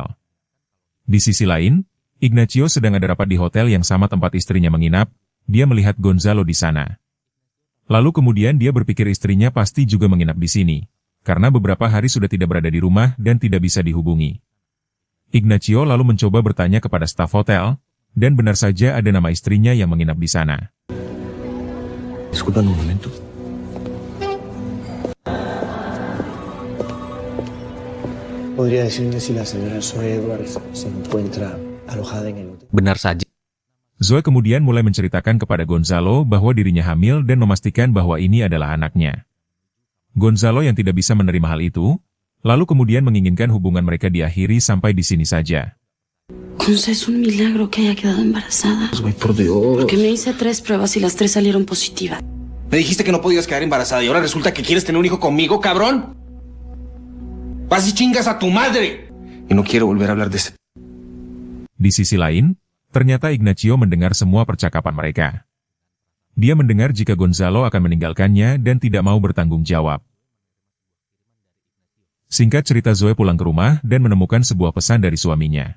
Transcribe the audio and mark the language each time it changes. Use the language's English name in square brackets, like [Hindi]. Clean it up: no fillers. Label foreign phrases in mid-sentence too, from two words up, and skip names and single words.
[Indonesian] Di sisi lain, Ignacio sedang ada rapat di hotel yang sama tempat istrinya menginap, dia melihat Gonzalo di sana. Lalu kemudian dia berpikir istrinya pasti juga menginap di sini, karena beberapa hari sudah tidak berada di rumah dan tidak bisa dihubungi. Ignacio lalu mencoba bertanya kepada staf hotel, dan benar saja ada nama istrinya yang menginap di sana. [Spanish] Disculpa un momento. ¿Podría decirme si la señora Zoe Edwards se encuentra alojada en el hotel? [Indonesian] Benar saja. Zoe kemudian mulai menceritakan kepada Gonzalo bahwa dirinya hamil dan memastikan bahwa ini adalah anaknya. Gonzalo yang tidak bisa menerima hal itu, lalu kemudian menginginkan hubungan mereka diakhiri sampai di sini saja. [Spanish] Gonza, es un milagro que haya quedado embarazada. Ay, por Dios. Porque me hice 3 pruebas y las 3 salieron positivas. Me dijiste que no podías quedar embarazada y ahora resulta que quieres tener un hijo conmigo, cabrón. Vas y chingas a tu madre. Y no quiero volver a hablar de este. [Indonesian] Di sisi lain, ternyata Ignacio mendengar semua percakapan mereka. Dia mendengar jika Gonzalo akan meninggalkannya dan tidak mau bertanggung jawab. Singkat cerita, Zoe pulang ke rumah dan menemukan sebuah pesan dari suaminya.